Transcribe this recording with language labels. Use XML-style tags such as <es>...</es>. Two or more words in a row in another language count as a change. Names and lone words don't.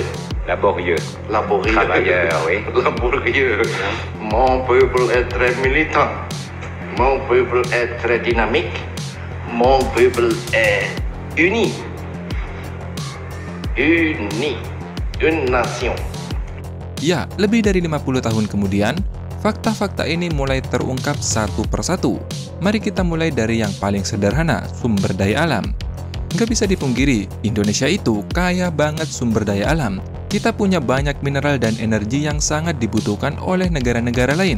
<fr>Laborieux. Travailleur, oui. Laborieux. Mon peuple est très militant. Mon peuple est très dynamique. Mon peuple est uni. Uni. Une nation.</fr> <id>Ya, lebih dari 50 tahun kemudian, fakta-fakta ini mulai terungkap satu persatu. Mari kita mulai dari yang paling sederhana, sumber daya alam. Nggak bisa dipungkiri, Indonesia itu kaya banget sumber daya alam. Kita punya banyak mineral dan energi yang sangat dibutuhkan oleh negara-negara lain.</id>